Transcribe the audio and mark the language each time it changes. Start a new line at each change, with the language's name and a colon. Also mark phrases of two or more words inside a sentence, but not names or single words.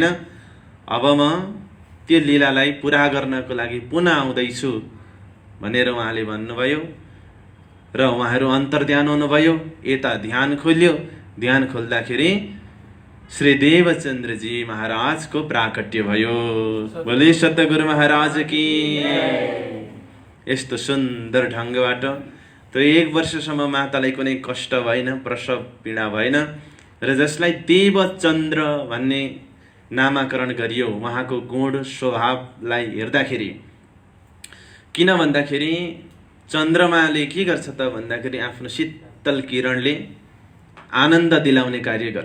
Nepali: अब म त्यो लीलालाई पुरा गर्नको लागि पुनः आउँदैछु भनेर उहाँले भन्नुभयो र उहाँहरू अन्तर्ध्यान हुनुभयो। यता ध्यान खोल्यो। ध्यान खोल्दाखेरि श्री देवचन्द्रजी महाराजको प्राकट्य भयो।
Hindi: बोले सतगुरु महाराज की।
Nepali: यस्तो सुन्दर ढङ्गबाट त्यो 1 वर्षसम्म मातालाई कुनै कष्ट भएन, प्रसव पीडा भएन र जसलाई देवचन्द्र भन्ने नामाकरण गरियो उहाँको गुण स्वभावलाई हेर्दाखेरि, किन भन्दाखेरि चन्द्रमाले के गर्छ त भन्दाखेरि आफ्नो शीतल किरणले आनन्द दिलाउने कार्य गर्छ।